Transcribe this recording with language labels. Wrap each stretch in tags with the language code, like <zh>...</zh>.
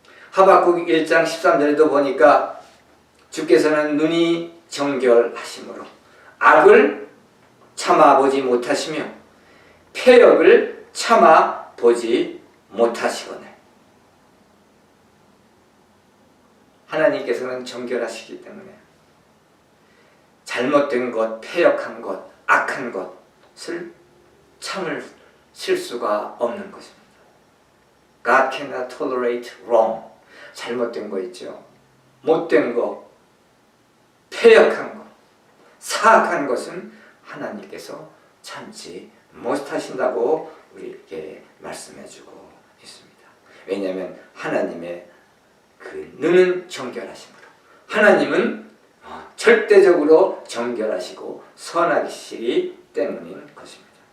<ko>하박국 1장 13절에도 보니까 주께서는 눈이 정결하심으로 악을 참아보지 못하시며 패역을 참아보지 못하시거늘. 하나님께서는 정결하시기 때문에 잘못된 것, 패역한 것, 악한 것을 참으실 수가 없는 것입니다.</ko> <en>God cannot tolerate wrong.</en> <ko>잘못된 거 있죠. 못된 거, 패역한 것, 사악한 것은 하나님께서 참지 못하신다고 우리에게 말씀해주고 있습니다. 왜냐하면 하나님의 그 눈은 정결하심으로, 하나님은 절대적으로 정결하시고 선하시기 때문인 것입니다.</ko>